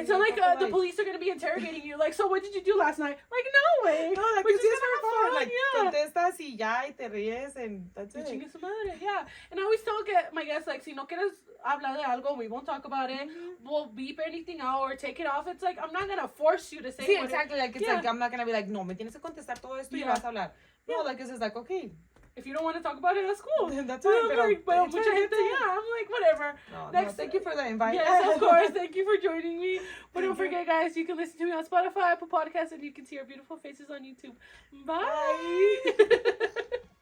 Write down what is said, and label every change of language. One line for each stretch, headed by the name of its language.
English: It's not like the police are gonna be interrogating you. Like, so what did you do last night? Like, no way. No, like, we're it's just just gonna for fun.
Spanish: like, contestas y ya, y te ríes,
English: and that's it.
Spanish: Chingue su madre, yeah.
English: And I always tell my guests, like,
Spanish: si no quieres hablar de algo,
English: we won't talk about it. We'll beep anything out or take it off. It's like, I'm not gonna force you to say Sí, exactly. Like, it's yeah. like, I'm not gonna be like,
Spanish: no, me tienes que contestar todo esto y vas a hablar.
English: No, like, it's just like, okay. If you don't want to talk about it, that's cool. That's fine,
Spanish: pero mucha gente,
English: yeah, I'm like, whatever. No, thank you for the invite. Yes, of course. Thank you for joining me. But don't forget, guys, you can listen to me on Spotify, Apple Podcasts, and you can see our beautiful faces on YouTube. Bye.